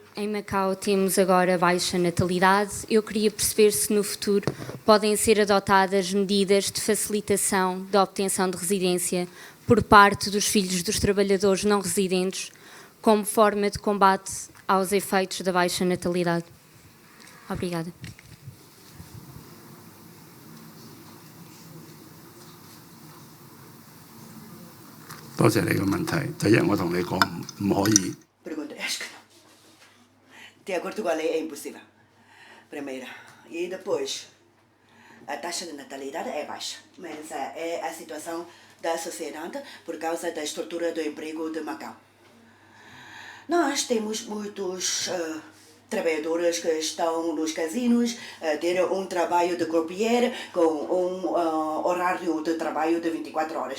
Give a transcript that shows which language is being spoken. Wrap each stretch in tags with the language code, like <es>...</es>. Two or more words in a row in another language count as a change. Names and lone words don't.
<pt>Em Macau temos agora baixa natalidade. Eu queria perceber se no futuro podem ser adotadas medidas de facilitação da obtenção de residência por parte dos filhos dos trabalhadores não residentes como forma de combate aos efeitos da baixa natalidade. Obrigada.</pt> <yue>多謝你嘅問題。第一，我同你講唔可以。</yue> <pt>Pergunta, acho que não. De acordo com a lei é impossível. Primeira. E depois, a taxa de natalidade é baixa, mas é a situação da sociedade por causa da estrutura do emprego de Macau. Nós temos muitos trabalhadores que estão nos casinos, ter um trabalho de croupier com horário de trabalho de 24 horas.</pt>